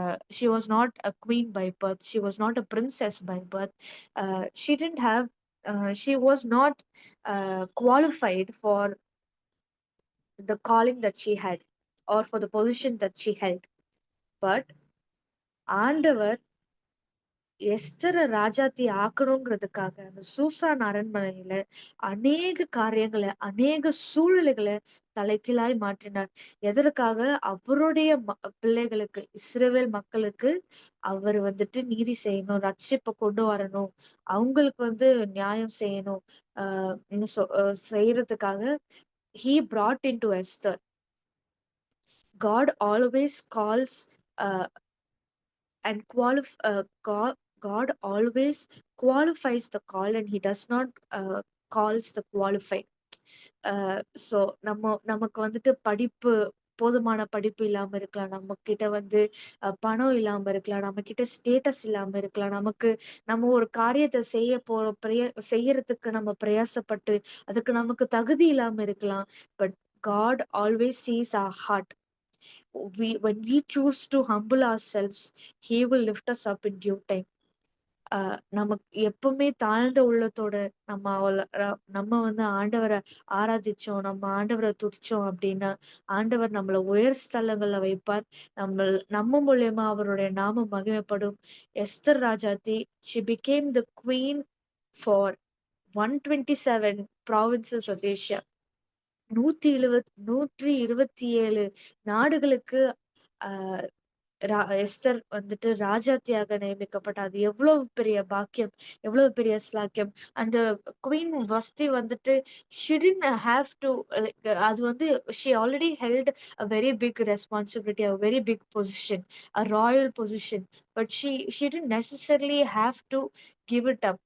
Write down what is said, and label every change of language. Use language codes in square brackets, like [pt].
[en] She was not a queen by birth. She was not a princess by birth. She didn't have she was not qualified for the calling that she had or for the position that she held. [ta] But ஆண்டவர் எஸ்தர ராஜாத்தி ஆக்கணுங்கிறதுக்காக அந்த Shushan அரண்மனையில அநேக காரியங்களை, அநேக சூழ்நிலைகளை தலைகீழாய் மாற்றினார். எதற்காக? அவருடைய பிள்ளைகளுக்கு, இஸ்ரவேல் மக்களுக்கு அவர் வந்துட்டு நீதி செய்யணும், ரட்சிப்பை கொண்டு வரணும், அவங்களுக்கு வந்து நியாயம் செய்யணும். இன்னும் செய்யறதுக்காக [en] he brought into Esther. God always calls uh, and God always qualifies the call and he does not calls the qualified. [ta] So நமக்கு வந்துட்டு போதுமான படிப்பு இல்லாம இருக்கலாம். நம்ம கிட்ட வந்து பணம் இல்லாம இருக்கலாம். நம்ம கிட்ட ஸ்டேட்டஸ் இல்லாம இருக்கலாம். நம்ம ஒரு காரியத்தை செய்யறதுக்கு நம்ம பிரயாசப்பட்டு அதுக்கு நமக்கு தகுதி இல்லாம இருக்கலாம். [en] But God always sees our heart. When we choose to humble ourselves, he will lift us up in due time. [ta] நமக்கு எப்பவுமே தாழ்ந்த உள்ளத்தோட நம்ம வந்து ஆண்டவரை ஆராதிச்சோம், நம்ம ஆண்டவரை துதிச்சோம் அப்படின்னா ஆண்டவர் நம்மள உயர் ஸ்தலங்கள்ல வைப்பார். நம்ம மூலியமா அவருடைய நாமம் மகிமைப்படும். [en] Esther ராஜாத்தி, she became the queen for 127 provinces of Asia. [ta] 127 நாடுகளுக்கு ஆஹ் எஸ்தர் வந்துட்டு ராஜாத்தியாக நியமிக்கப்பட்ட. அது எவ்வளவு பெரிய பாக்கியம், எவ்வளவு பெரிய ஸ்லாக்கியம். அந்த குவீன் வஸ்தி வந்துட்டு [en] she didn't have to [ta] அது வந்து [en] she already held a very big responsibility, a very big position, a royal position, but she didn't necessarily have to give it up.